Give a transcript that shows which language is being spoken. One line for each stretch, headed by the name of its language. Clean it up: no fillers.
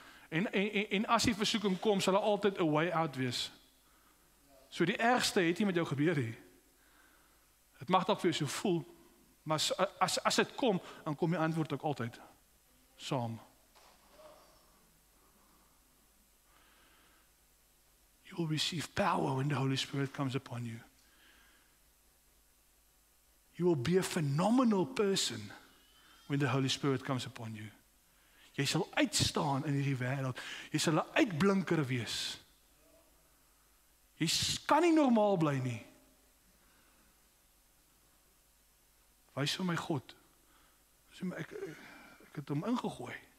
Afrikaans: En as die versoeking kom, sal daar altyd 'n
English: way out
Afrikaans: wees. So die ergste het nie met jou gebeur nie. Dit mag dalk vir jou so voel, maar as dit kom, dan kom die antwoord ook altyd saam.
English: You will receive power when the Holy Spirit comes upon you. You will be a phenomenal person when the Holy Spirit comes upon you.
Afrikaans: Jy sal uitstaan in hierdie wêreld. Jy sal 'n uitblinker wees. Jy kan nie normaal bly nie. Wys vir my God. Ek het hom ingegooi.